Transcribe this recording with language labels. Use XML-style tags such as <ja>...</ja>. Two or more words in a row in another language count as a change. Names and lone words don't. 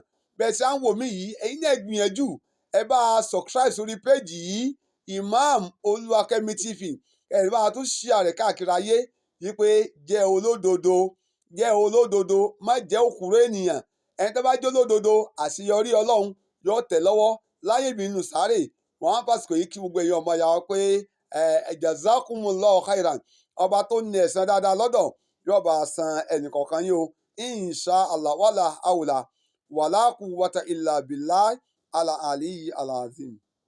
<yo>Bẹ́ẹ̀ ṣe à ń wò mí yìí, ẹ̀yin náà gbìyànjú, ẹ bá a subscribe sórí péjì yìí Imam Oluwakemi TV, ẹ bá a tún share rẹ̀ káàkiri ayé yìí pé jẹ́ olódodo, jẹ́ olódodo, má jẹ́ òkúrò ènìyàn. Ẹni tó bá jẹ́ olódodo, àṣeyọrí Ọlọ́run yóò tẹ̀ lọ́wọ́ láyé ìbínú sáré. Wọ́n á pàṣẹ yìí kí gbogbo èèyàn ọmọ ya wa pé</yo> <ar>جزاكم الله خيرا,</ar> <yo>ọba tó ní ẹ̀san dáadáa lọ́dọ̀ yóò bá a san ẹnìkọ̀ọ̀kan yín o.</yo> <ar>إن شاء الله ولا حول ولا قوة إلا بالله العلي العظيم.</ar>